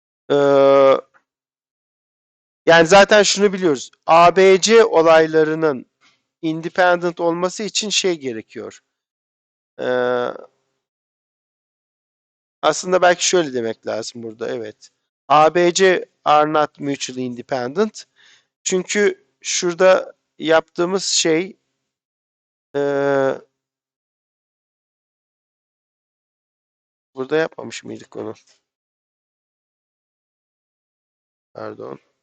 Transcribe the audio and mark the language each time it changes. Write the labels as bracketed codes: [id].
[tr] E, Yani zaten şunu biliyoruz. ABC olaylarının independent olması için şey gerekiyor. Ee, Aslında belki şöyle demek lazım burada. Evet. [en] ABC are not mutually independent. [tr] Çünkü şurada yaptığımız şey burada yapmamış mıydık onu? Pardon.